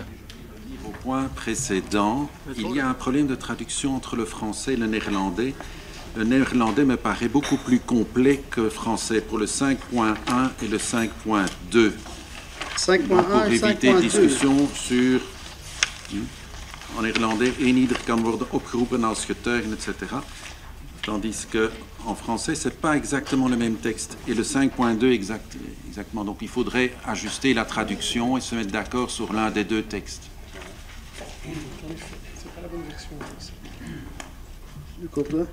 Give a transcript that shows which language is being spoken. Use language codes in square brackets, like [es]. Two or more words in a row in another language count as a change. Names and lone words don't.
[fr] Au point précédent, il y a un problème de traduction entre le français et le néerlandais. Le néerlandais me paraît beaucoup plus complet que le français pour le 5.1 et le 5.2. 5.1 pour éviter discussion sur en néerlandais [nl] eenieder kan worden opgeroepen als getuigen, [fr] etc. Tandis que en français, ce n'est pas exactement le même texte. Et le 5.2 exactement. Donc il faudrait ajuster la traduction et se mettre d'accord sur l'un des deux textes. C'est pas la bonne version. Du coup, là.